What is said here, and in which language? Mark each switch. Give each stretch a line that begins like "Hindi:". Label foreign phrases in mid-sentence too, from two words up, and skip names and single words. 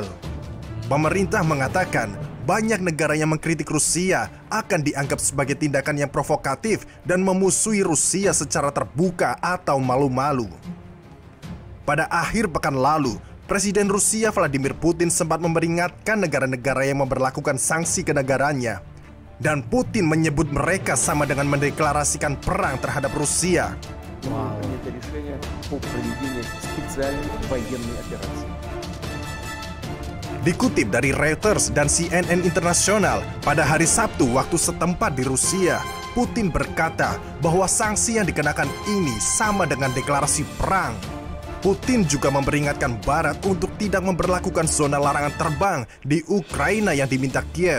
Indonesian: Pemerintah mengatakan banyak negara yang mengkritik Rusia akan dianggap sebagai tindakan yang provokatif dan memusuhi Rusia secara terbuka atau malu-malu. Pada akhir pekan lalu, Presiden Rusia Vladimir Putin sempat memperingatkan negara-negara yang memberlakukan sanksi ke negaranya. Dan Putin menyebut mereka sama dengan mendeklarasikan perang terhadap Rusia.
Russian: Принято решение о проведении специальной военной операции.
Indonesian: Dikutip dari Reuters dan CNN Internasional, pada hari Sabtu waktu setempat di Rusia, Putin berkata bahwa sanksi yang dikenakan ini sama dengan deklarasi perang. Putin juga memperingatkan Barat untuk tidak memberlakukan zona larangan terbang di Ukraina yang diminta Kiev.